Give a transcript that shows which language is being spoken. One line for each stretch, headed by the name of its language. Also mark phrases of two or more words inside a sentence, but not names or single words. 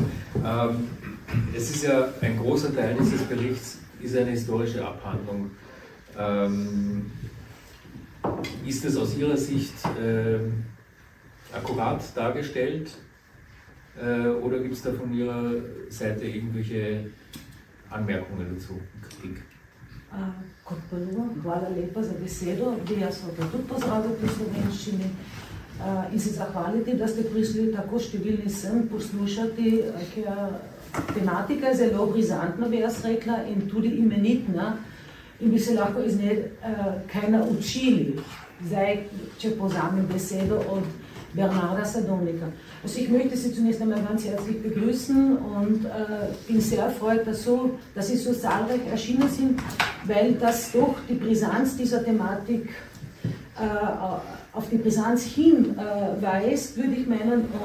German: Es ist ja ein großer Teil dieses Berichts, ist eine historische Abhandlung. Ist es aus Ihrer Sicht akkurat dargestellt oder gibt es da von Ihrer Seite irgendwelche Anmerkungen dazu, Kritik?
Slovenian: kot prvo, hvala lepa za besedo, bi jaz hotel tudi pozdraviti v slovenščini in se zahvaliti, da ste prišli tako številni sem poslušati, ker tematika je zelo brizantna, bi jaz rekla, in tudi imenitna in bi se lahko iz nje kaj naučili. Zdaj, če povzamem besedo od Bernarda Sadonika.
German: Also ich möchte Sie zunächst einmal ganz herzlich begrüßen und bin sehr erfreut, dass Sie so zahlreich erschienen sind, weil das doch die Brisanz dieser Thematik auf die Brisanz hinweist, würde ich meinen.